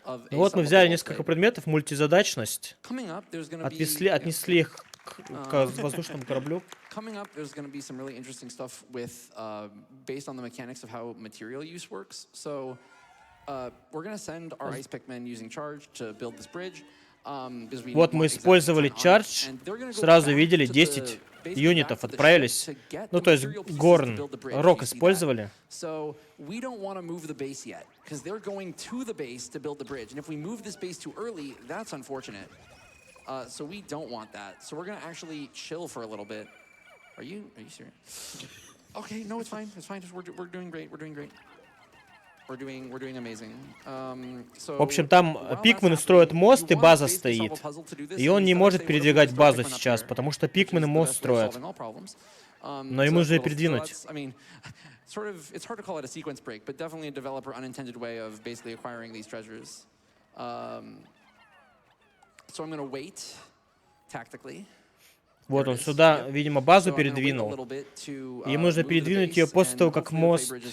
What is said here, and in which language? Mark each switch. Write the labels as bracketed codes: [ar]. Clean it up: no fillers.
[ru] Вот мы взяли несколько предметов, мультизадачность, отнесли их к воздушному кораблю. [en] Coming up, there's going to be some really interesting stuff with, based on the mechanics of how material use works. So we're going to send our ice Pikmin using charge to build this bridge. [ru] Вот мы использовали charge, сразу видели 10 юнитов отправились. Ну, то есть горн, рок использовали. [en] So we don't want to move the base yet, because they're going to the base to build the bridge. And if we move this base too early, that's unfortunate. So we don't want that. So we're going to actually chill for a little bit. Are you serious? Okay, no, it's fine. It's fine. We're doing great. We're doing great. We're doing amazing. [ru] В общем, там пикмены строят мост, и база стоит. И он не может передвигать базу сейчас, потому что пикмены мост строят. Но ему нужно передвинуть. [en] It's hard to call it a sequence break, but definitely a developer unintended way of basically acquiring these treasures. So I'm going to wait tactically. [ru] Вот он сюда, видимо, базу передвинул. Ему нужно передвинуть ее после того, как мост...